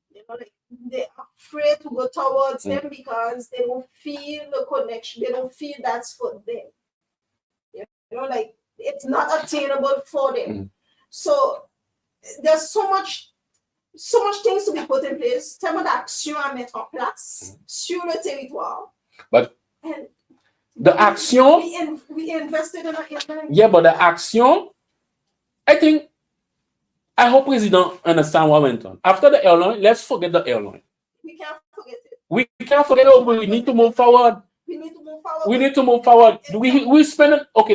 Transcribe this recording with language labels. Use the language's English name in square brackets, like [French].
[English] Like they're afraid to go towards them because they don't feel the connection. They don't feel that's for them. Like it's not attainable for them. So there's so much things to be put in place. [French] Tellement d'actions à mettre en place sur le territoire. [English] But the action, we invested in it. Yeah, but the action, I hope President understand what went on. After the airline, let's forget the airline. We can't forget it. We can't forget it. We need to move forward. We need to move forward. We need to move forward. We spend okay.